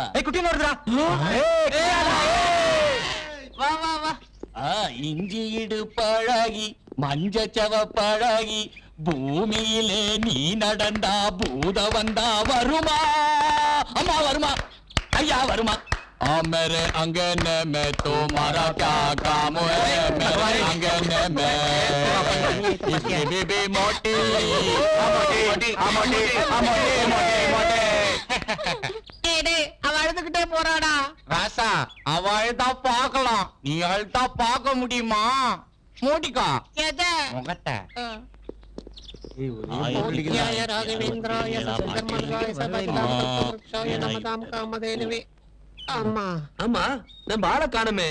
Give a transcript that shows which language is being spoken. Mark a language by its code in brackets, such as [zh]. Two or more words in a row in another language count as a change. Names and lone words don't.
[ta] குட்டி வருதுடா. வா வா வா. இஞ்சி இடு பழகி மஞ்சச்சவ பழகி பூமியிலே நீ நடந்தா பூத வந்தா வருமா? அம்மா வருமா? ஐயா வருமா? [hi] मेरे अंगने में तुम्हारा क्या काम है? मेरे अंगने में इसकी बीबी मोटी मोटी मोटी मोटी [ta] அவ அழுதுகிட்டே போறாடா. ராசா, அவ அழுதா பாக்கலாம், நீ அழுதா பார்க்க முடியுமா? மூடிக்கா முகத்தை. ஆமா ஆமா, நம்ம ஆளை காணுமே.